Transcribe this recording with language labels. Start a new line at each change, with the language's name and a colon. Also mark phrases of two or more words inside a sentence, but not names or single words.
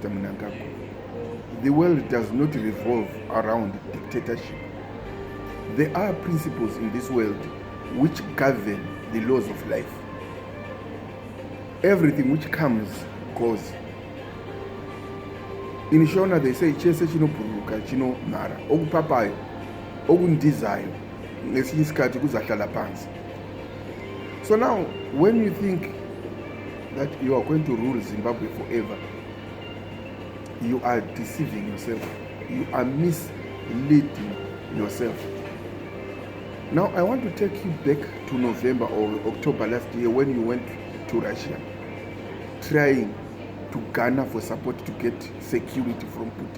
English: Mnangagwa, the world does not revolve around dictatorship. There are principles in this world which govern the laws of life. Everything which comes goes. In Shona they say
Shona: chese chinobhuruka chinomhara
North Ndebele: okupapayo okundizayo ngesinye isikhathi kuzahlala phansi.
English: So now when you think that you are going to rule Zimbabwe forever, you are deceiving yourself. You are misleading yourself. Now I want to take you back to November or October last year when you went to Russia trying to garner for support to get security from Putin.